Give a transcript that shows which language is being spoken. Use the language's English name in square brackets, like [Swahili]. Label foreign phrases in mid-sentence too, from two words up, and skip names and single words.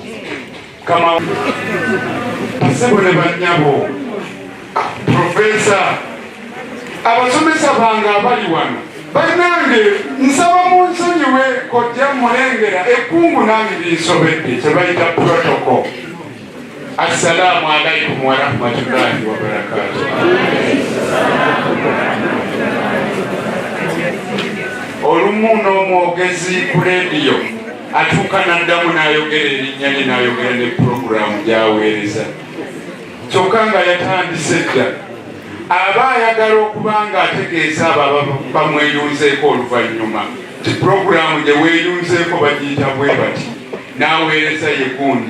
[Ganda] Kama basebo ne bannyabo Profesa abasomesa bange abali wano bannange nsaba munsonyiwe kojja mulengera ekkungu nange linsobedde kye bayita protocol. [Arabic] السلام عليكم ورحمة الله وبركاته. [Ganda] Olumu n'omwogezi ku leediyo atuuka n'addamu n'ayogera erinnya lye n'ayogera ne puroguramu gy'aweereza kyokka nga yatandise dda. Aba ayagala okuba nga ategeeza abo bamweyunzeeko oluvannyuma ti puroguramu gye weeyunzeeko bagiyita bwe bati n'aweereza ye gundi.